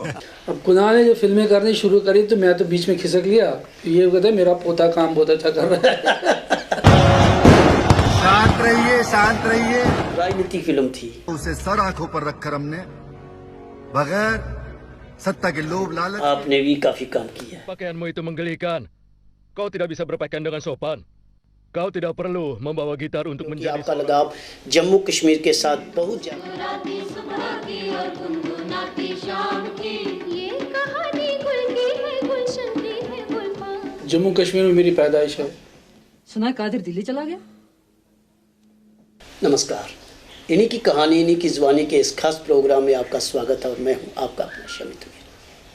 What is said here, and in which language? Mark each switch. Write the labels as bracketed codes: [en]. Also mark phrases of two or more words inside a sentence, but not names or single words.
[hi] अब कुनाल ने जो फिल्में करनी शुरू करी तो मैं तो बीच में खिसक लिया। ये कहते मेरा पोता काम बहुत अच्छा कर रहा है। शांत रहिए। राजनीतिक फिल्म थी। उसे सर आंखों पर रखकर हमने बगैर सत्ता के लोभ लालच। आपने भी काफी काम किया। [id] Pakaianmu itu menggelikan. Kau tidak bisa berpakaian dengan sopan. Kau tidak perlu membawa gitar untuk [hi] क्योंकि [id] menjadi [hi] आपका लगाव जम्मू कश्मीर के साथ बहुत ज्यादा। जम्मू कश्मीर में मेरी पैदाइश है। सुना कादिर दिल्ली चला गया। नमस्कार, इन्हीं की कहानी इन्हीं की ज़ुबानी के इस खास प्रोग्राम में आपका स्वागत है और मैं हूं आपका अपना शमित वीर।